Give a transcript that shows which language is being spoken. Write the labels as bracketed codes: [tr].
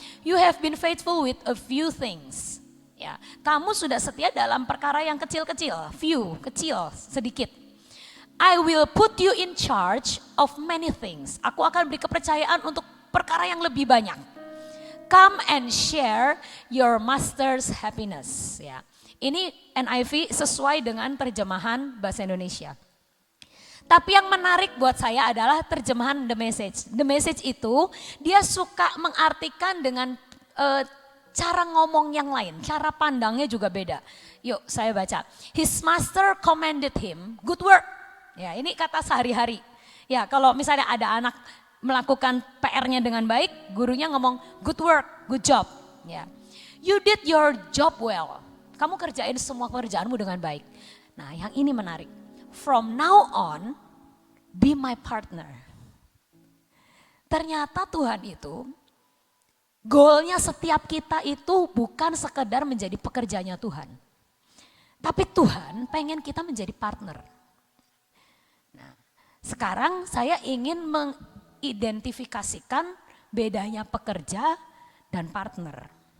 [en] You have been faithful with a few things. [id] Ya, kamu sudah setia dalam perkara yang kecil-kecil, few, kecil, sedikit. [en] I will put you in charge of many things. [id] Aku akan beri kepercayaan untuk perkara yang lebih banyak. [en] Come and share your master's happiness. [id] Ya, ini NIV sesuai dengan terjemahan bahasa Indonesia. Tapi yang menarik buat saya adalah terjemahan The Message. The Message itu dia suka mengartikan dengan cara ngomong yang lain, cara pandangnya juga beda. Yuk saya baca. [en] His master commanded him, good work. [id] Ya ini kata sehari-hari. Ya kalau misalnya ada anak melakukan PR-nya dengan baik, gurunya ngomong [en] good work, good job. [id] Ya. [en] You did your job well. [id] Kamu kerjain semua pekerjaanmu dengan baik. Nah yang ini menarik. [en] From now on, be my partner. [id] Ternyata Tuhan itu, goalnya setiap kita itu bukan sekedar menjadi pekerjanya Tuhan. Tapi Tuhan pengen kita menjadi partner. Nah, sekarang saya ingin mengidentifikasikan bedanya pekerja dan partner.